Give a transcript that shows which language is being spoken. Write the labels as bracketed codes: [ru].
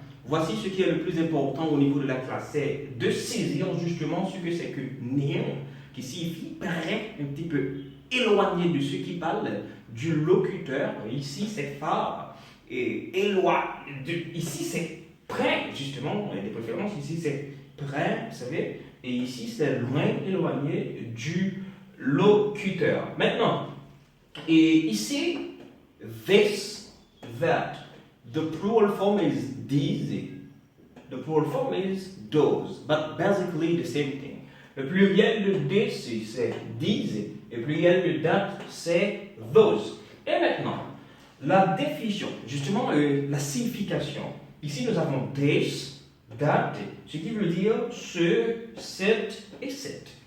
[fr] Voici ce qui est le plus important au niveau de la classe, c'est de saisir justement ce que c'est que near, qui signifie près, un petit peu éloigné de ceux qui parlent, du locuteur. Ici, c'est far. Et ici, c'est près, justement. Il y a des préférences. Ici, c'est près, vous savez. Et ici, c'est loin, éloigné du locuteur. Maintenant, et ici, this, that. [en] The plural form is these. The plural form is those. But basically the same thing. [fr] Le pluriel de this, c'est these. Et le pluriel de that, c'est those. Et maintenant, la définition, justement la signification. Ici, nous avons this, that, ce qui veut dire ce, cette et cette.